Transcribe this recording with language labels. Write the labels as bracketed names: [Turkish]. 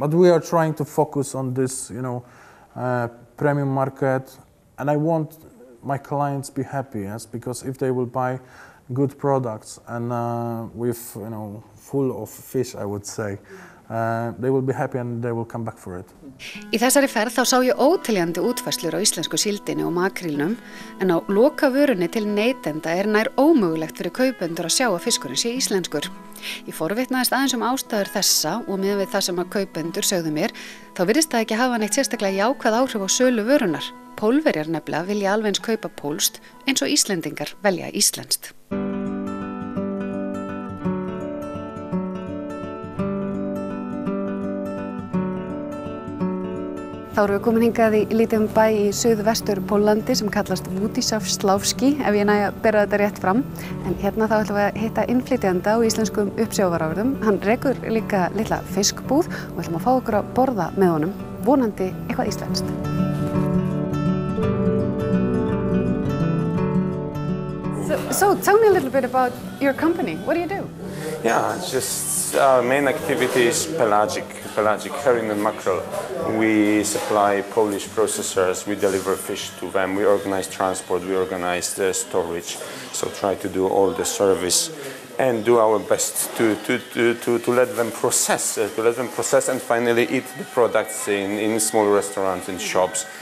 [English] But we are trying to focus on this, premium market. And I want my clients be happy, yes, because if they will buy good products and with, full of fish, I would say, they will be happy and they will come back for it. [Icelandic] Í þessari ferð þá sá ég óteljandi útfærslur á íslensku síldinni og makrílnum, en á lokavörunni til neytenda nær ómögulegt fyrir kaupendur að sjá að fiskurinn sé íslenskur. Ég forvitnaðist aðeins ástæður þessa og miðað við það sem að kaupendur sögðu mér, þá virðist það ekki hafa neitt sérstaklega jákvæð áhrif á sölu vörunnar. Pólverjar nefnilega vilja alveg eins kaupa pólskt eins og Íslendingar velja íslenskt. Þá erum við komin hingað í lítinn bæ í suðvestur Póllandi sem kallast Władysławski, ef ég næ að bera þetta rétt fram. En hérna þá ætlum við að hitta innflytjanda á íslenskum uppsjávarafurðum. Hann rekur líka litla fiskbúð og ætlum að fá okkur að borða með honum, vonandi eitthvað íslenskt. [English] So tell me a little bit about your company. What do you do? Yeah, just our main activity is pelagic herring and mackerel. We supply Polish processors, we deliver fish to them, we organize transport, we organize the storage, so try to do all the service and do our best to let them process and finally eat the products in small restaurants and shops.